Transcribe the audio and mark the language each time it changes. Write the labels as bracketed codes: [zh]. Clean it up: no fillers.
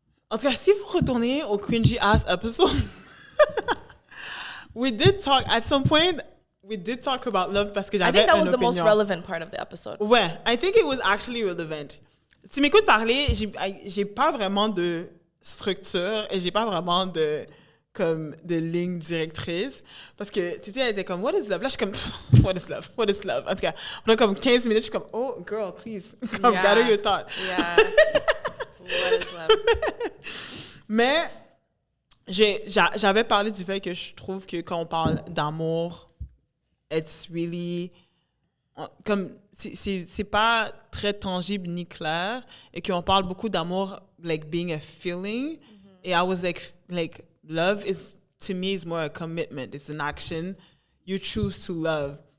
[fr] En tout cas, si vous retournez au cringy ass episode, [en] we did talk about love [fr] parce que j'avais une opinion. [en] I think that was the most relevant part of the episode. Ouais, I think it was actually relevant. [fr] Tu m'écoutes parler, j'ai pas vraiment de structure et j'ai pas vraiment de ligne directrice, parce que Titi elle était comme what is love, là je suis comme what is love, en tout cas pendant comme 15 minutes je suis comme [en] oh girl please come gather your thoughts. What is love. [fr] Mais j'avais parlé du fait que je trouve que quand on parle d'amour, [en] it's really [fr] comme c'est pas très tangible ni clair, et qu'on parle beaucoup d'amour [en] like being a feeling. Et I was like love is to me is more a commitment, it's an action you choose to love.